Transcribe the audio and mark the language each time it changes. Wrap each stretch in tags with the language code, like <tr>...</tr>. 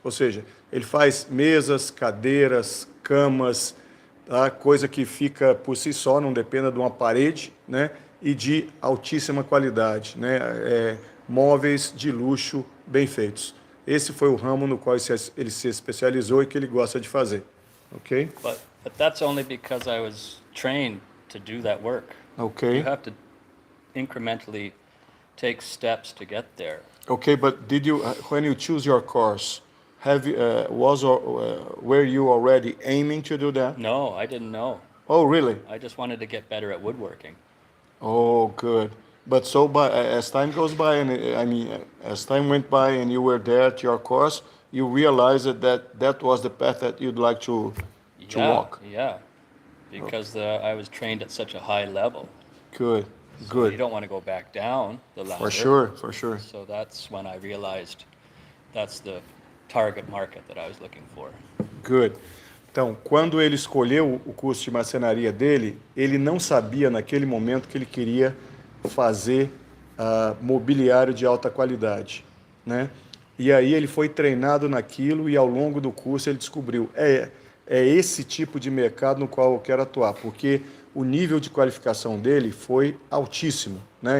<pt>Ou seja, ele faz mesas, cadeiras, camas, tá? Coisa que fica por si só, não dependa de uma parede, né? E de altíssima qualidade, né? Móveis de luxo bem feitos. Esse foi o ramo no qual ele se especializou e que ele gosta de fazer, ok?</pt> <en>But that's only because I was trained to do that work. Ok. You have to incrementally take steps to get there. Okay, but did you, when you choose your course, were you already aiming to do that? No, I didn't know. Oh, really? I just wanted to get better at woodworking. Oh, good. But so, as time goes by, and I mean, as time went by, and you were there at your course, you realized that was the path that you'd like to Yeah, walk. yeah, because I was trained at such a high level. Good, So you good. don't want to go back down the ladder. For sure, for sure. So that's when I realized that's the target market that I was looking for. Good.</en> <pt>Então, quando ele escolheu o curso de marcenaria dele, ele não sabia naquele momento que ele queria fazer mobiliário de alta qualidade, né? E aí ele foi treinado naquilo e ao longo do curso ele descobriu, é esse tipo de mercado no qual eu quero atuar, porque o nível de qualificação dele foi altíssimo, né?</pt>